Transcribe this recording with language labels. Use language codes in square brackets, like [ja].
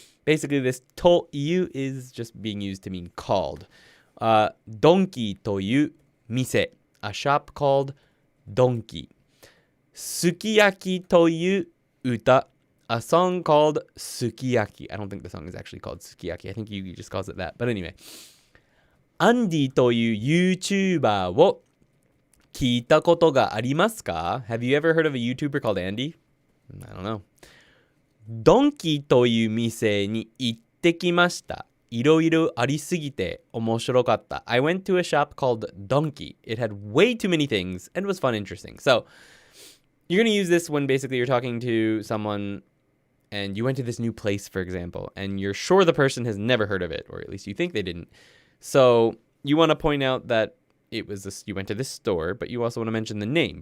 [en] Basically this という is just being used to mean called. Donki という店, a shop called Donki. Sukiyaki という歌, a song called Sukiyaki. I don't think the song is actually called Sukiyaki. I think Yugi just calls it that. But anyway. [ja] Andy という YouTuber を聞いたことがありますか? [en] Have you ever heard of a YouTuber called Andy? I don't know. [ja] Donki という店に行ってきました。いろいろありすぎて面白かった. [en] I went to a shop called Donki. It had way too many things and was fun and interesting. So, you're going to use this when basically you're talking to someone and you went to this new place, for example, and you're sure the person has never heard of it, or at least you think they didn't. So, you want to point out that you went to this store, but you also want to mention the name.